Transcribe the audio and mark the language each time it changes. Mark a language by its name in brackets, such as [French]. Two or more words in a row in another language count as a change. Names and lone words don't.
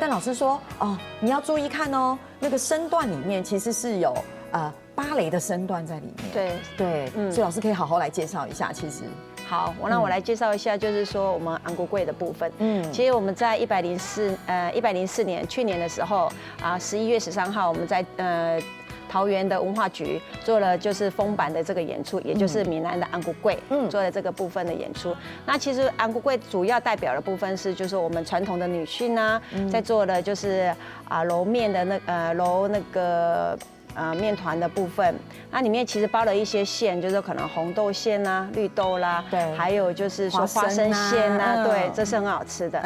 [Chinese] 但老師說你要注意看哦，那個身段裡面其實是有芭蕾的身段在裡面。對對，所以老師可以好好來介紹一下，其實。好，那我來介紹一下，就是說我們安菇貴的部分。其實我們在104年去年的時候11月13 號，我們在桃園的文化局做了就是風板的這個演出，也就是閩南的安菇貴，做了這個部分的演出。那其實安菇貴主要代表的部分是，就是我們傳統的女性啊，在做的就是揉麵的揉那個面團的部分，那裡面其實包了一些餡，就是可能紅豆餡啦、綠豆啦，對，還有就是說花生餡啦，對，這是很好吃的。